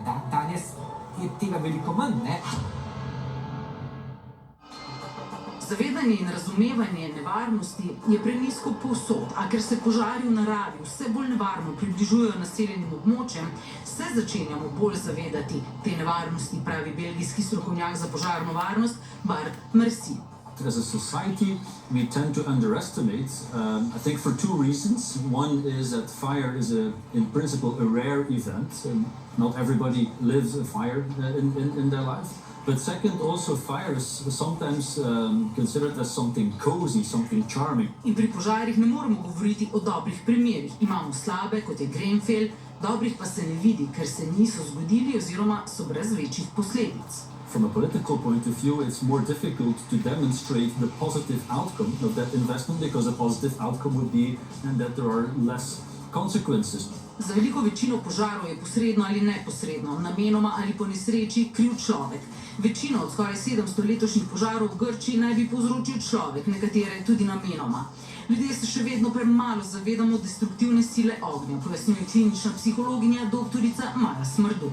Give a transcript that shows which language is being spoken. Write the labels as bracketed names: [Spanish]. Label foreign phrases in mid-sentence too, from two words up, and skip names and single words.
[Slovenian] Danes je tega veliko manj. Zavedanje in razumevanje nevarnosti je prenizko povsod, a ker se požari v naravi vse bolj nevarno približujejo naseljenim območjem, se začenjamo bolj zavedati te nevarnosti, pravi belgijski strokovnjak za požarno varnost Bart Mercier. [English] As a society, we tend to underestimate, I think for two reasons. One is that fire is, in principle, a rare event. Not everybody lives a fire in their life. But second, also fire is sometimes considered as something cozy, something charming. [Slovenian] In pri požarih ne moremo govoriti o dobrih primerih. Imamo slabe, kot je Grenfell, dobrih pa se ne vidi, ker se niso zgodili oziroma so brez večjih posledic. [English] From a political point of view, it's more difficult to demonstrate the positive outcome of that investment because a positive outcome would be that there are less consequences. [Slovenian] Za veliko večino požarov je posredno ali neposredno, namenoma ali po nesreči kriv človek. Večino od skoraj 700 letošnjih požarov v Grčiji naj bi povzročil človek, nekatere tudi namenoma. Ljudje se še vedno premalo zavedamo destruktivne sile ognja, pojasnjuje klinična psihologinja doktorica Maja Smrdu.